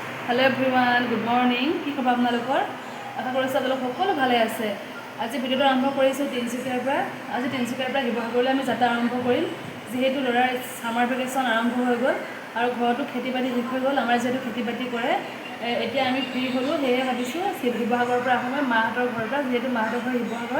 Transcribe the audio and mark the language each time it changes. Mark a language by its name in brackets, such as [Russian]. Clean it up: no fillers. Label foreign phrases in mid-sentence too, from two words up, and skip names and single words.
[English] hello everyone good morning [Assamese] কি খবৰ আপলোকৰ আশা কৰিছোঁ আপোনালোক সকলো ভালে আছে। আজি ভিডিঅ'টো আৰম্ভ কৰিছোঁ তিনিচুকীয়াৰ পৰা। আজি তিনিচুকীয়াৰ পৰা শিৱসাগৰলৈ আমি যাত্ৰা আৰম্ভ কৰিম, যিহেতু ল'ৰাৰ [English] summer vacation [Assamese] আৰম্ভ হৈ গ'ল আৰু ঘৰতো খেতি বাতি শেষ হৈ গ'ল। আমাৰ যিহেতু খেতি বাতি কৰে, এতিয়া আমি ফ্ৰী হ'লোঁ, সেয়ে ভাবিছোঁ শিৱসাগৰৰ পৰা আহোঁ মাহঁতৰ ঘৰৰ পৰা, যিহেতু মাহঁতৰ ঘৰ শিৱসাগৰত।